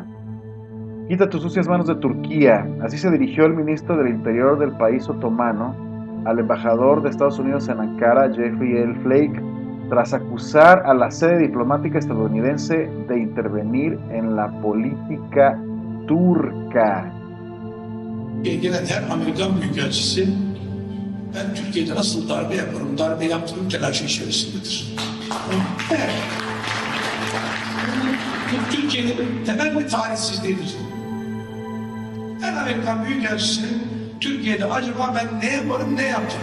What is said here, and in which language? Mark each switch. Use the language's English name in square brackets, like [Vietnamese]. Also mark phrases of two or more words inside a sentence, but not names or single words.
[Spanish] Quita tus sucias manos de Turquía. Así se dirigió el ministro del Interior del país otomano al embajador de Estados Unidos en Ankara, Jeffrey L. Flake, tras acusar a la sede diplomática estadounidense de intervenir en la política turca. [Turkish] Gelen her Amerikan Büyükelçisi ben Türkiye'de nasıl darbe yaparım, darbe yaptığım telaşı içerisindedir. Evet. Bu Türkiye'nin temel bir tarihsizliğidir. Her Amerikan Büyükelçisi Türkiye'de acaba ben ne yaparım, ne yapacağım?